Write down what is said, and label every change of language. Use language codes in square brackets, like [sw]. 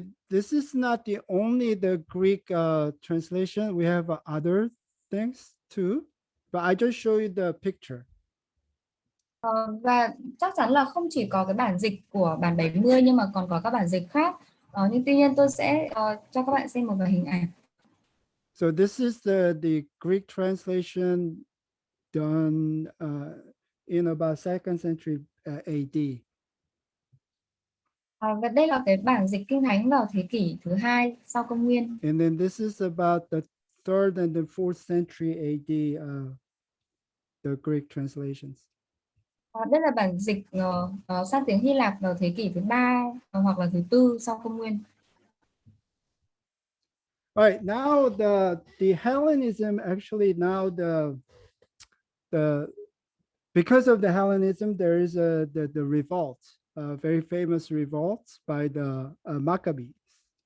[en] This is not the only the Greek translation. We have other things too, but I just show you the picture. [vi] Và chắc chắn là không chỉ có cái bản dịch của bản 70 nhưng mà còn có các bản dịch khác. Nhưng tuy nhiên tôi sẽ cho các bạn xem một vài hình ảnh. [en] So this is the Greek translation done in about 2nd century AD. [vi] Và đây là cái bản dịch kinh thánh vào thế kỷ thứ 2 sau công nguyên. [en] And then this is about the 3rd and the 4th century AD, the Greek translations. [vi] Đây là bản dịch sang tiếng Hy Lạp vào thế kỷ thứ 3 hoặc là thứ 4 sau công nguyên. [en] All right, now the Hellenism actually now the because of the Hellenism there is the revolt, a very famous revolt by the Maccabees.